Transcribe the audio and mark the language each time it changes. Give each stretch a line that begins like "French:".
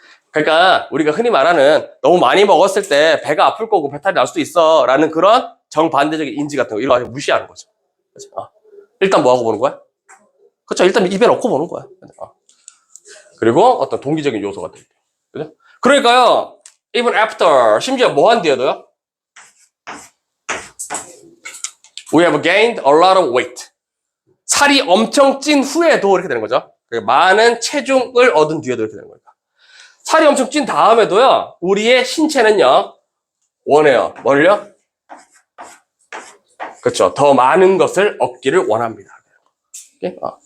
Korean: 그러니까 우리가 흔히 말하는 너무 많이 먹었을 때 배가 아플 거고 배탈이 날 수도 있어 라는 그런 정반대적인 인지 같은 거, 이런 거 무시하는 거죠. 그치? 일단 뭐 하고 보는 거야? 그렇죠. 일단 입에 넣고 보는 거야. 그리고 어떤 동기적인 요소가 되죠. 그죠? 그러니까요, even after, 심지어 뭐 한 뒤에도요?
English: We have gained a lot of weight.
Korean: 살이 엄청 찐 후에도 이렇게 되는 거죠. 많은 체중을 얻은 뒤에도 이렇게 되는 거니까. 살이 엄청 찐 다음에도요, 우리의 신체는요, 원해요. 뭘요? 그렇죠. 더 많은 것을 얻기를 원합니다. 오케이?